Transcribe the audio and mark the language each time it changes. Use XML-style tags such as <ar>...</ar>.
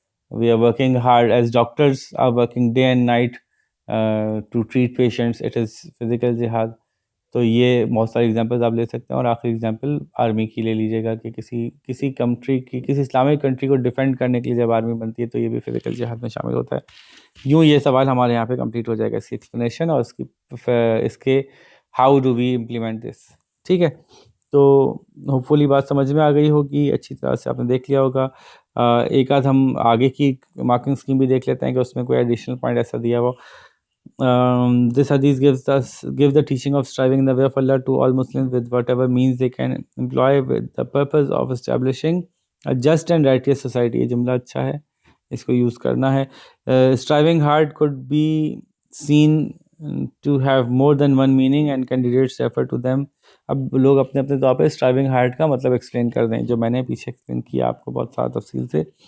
<en>We are working hard as doctors are working day and night to treat patients, it is physical jihad.</en> <ur>تو یہ بہت ساری examples آپ لے سکتے ہیں. اور آخری ایگزامپل آرمی کی لے لیجیے گا کہ کسی کنٹری کی، کسی اسلامک کنٹری کو ڈیفینڈ کرنے کے لیے جب آرمی بنتی ہے تو یہ بھی فزیکل جہاد میں شامل ہوتا ہے. یوں یہ سوال ہمارے یہاں پہ کمپلیٹ ہو جائے گا، اس کی ایکسپلینیشن اور اس کے</ur> <en>How do we implement this.</en> <ur>ٹھیک ہے. تو ہوپ فلی بات سمجھ میں آ گئی ہوگی، اچھی طرح سے آپ نے دیکھ لیا ہوگا. ایک آدھ ہم آگے کی مارکنگ اسکیم بھی دیکھ لیتے ہیں کہ اس میں کوئی ایڈیشنل پوائنٹ ایسا دیا ہو.</ur> <en>This hadith gives the teaching of striving in the way of Allah to all Muslims with whatever means they can employ with the purpose of establishing a just and righteous society.</en> <ur>یہ جملہ اچھا ہے، اس کو use کرنا ہے.</ur> <en>Striving hard could be seen to have more than one meaning and candidates refer to them.</en> <ur>اب لوگ اپنے اپنے طور پہ striving hard کا مطلب ایکسپلین کر دیں، جو میں نے پیچھے ایکسپلین کیا آپ کو بہت سارا تفصیل سے.</ur>